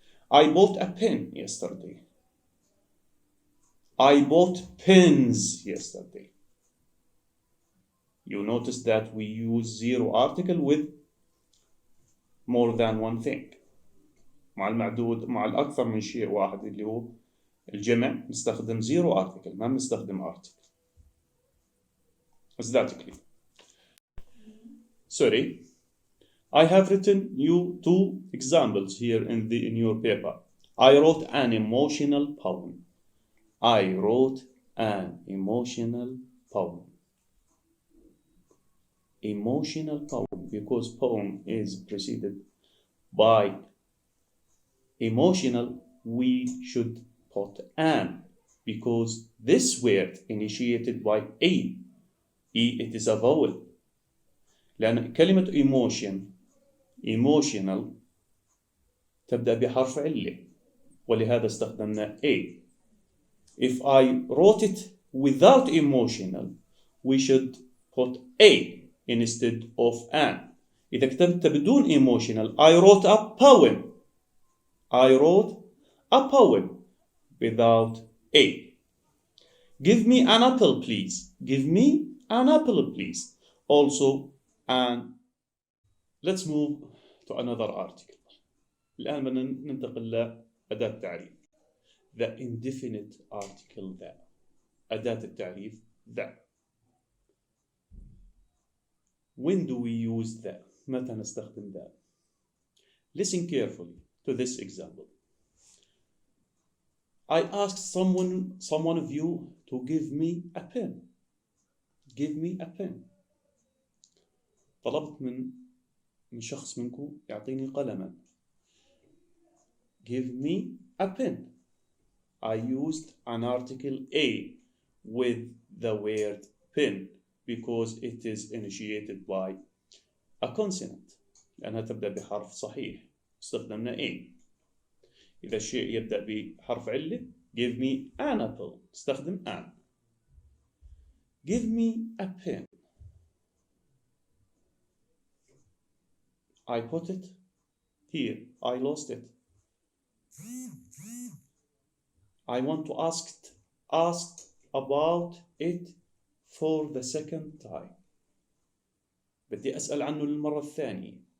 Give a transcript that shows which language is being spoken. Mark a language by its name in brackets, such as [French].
[English] I bought a pen yesterday. I bought pens yesterday. You notice that we use zero article with more than one thing. [Arabic] مع المعدود مع الأكثر من شيء واحد اللي هو الجمع نستخدم zero article ما نستخدم article. [English] Is that clear? Sorry, I have written you 2 examples here in your paper. I wrote an emotional poem. I wrote an emotional poem. Emotional poem, because poem is preceded by emotional, we should put an, because this word initiated by a, it is a vowel. [Arabic] لأن كلمة emotional تبدأ بحرف علة ولهذا استخدمنا a. [English] If I wrote it without emotional, we should put a instead of an. [Arabic] إذا كتبت بدون [English] emotional, I wrote a poem. I wrote a poem without a. Give me an apple, please. Give me an apple, please. Also, and let's move to another article. [Arabic] الآن بدنا ننتقل لأداة تعريف. [English] the indefinite article the. [Arabic] أداة التعريف the. [English] When do we use the? [Arabic] متى نستخدم the? [English] Listen carefully to this example. I asked someone of you to give me a pen. Give me a pen. [Arabic] طلبت من شخص منكم يعطيني قلما. [English] Give me a pen. I used an article A with the word pen because it is initiated by a consonant. [Arabic] لأنها تبدأ بحرف صحيح. استخدمنا A. إذا الشيء يبدأ بحرف علة [English] give me an apple. [Arabic] استخدم [English] an. Give me a pen. I put it here. I lost it. I want to ask about it for the second time. [Arabic] بدي أسأل عنه للمرة الثانية.